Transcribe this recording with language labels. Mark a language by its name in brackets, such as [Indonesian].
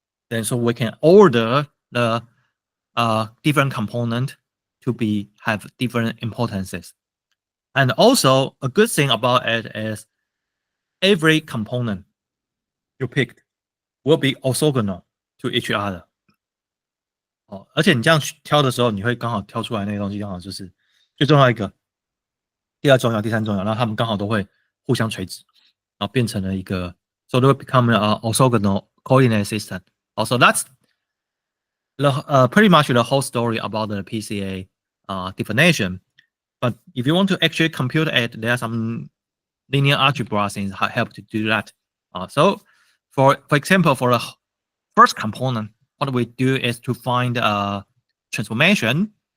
[English] Then so we can order the different component to have different importances. And also a good thing about it is every component you picked will be orthogonal to each other。 [Chinese] 而且你这样挑的时候，你会刚好挑出来那个东西，刚好就是最重要一个，第二重要，第三重要，然后他们刚好都会互相垂直，然后变成了一个 [English] so they will become an orthogonal coordinate system. Also, that's pretty much the whole story about the PCA definition. But if you want to actually compute it, there are some linear algebra things that help to do that. So, for example, for the first component, what we do is to find a transformation.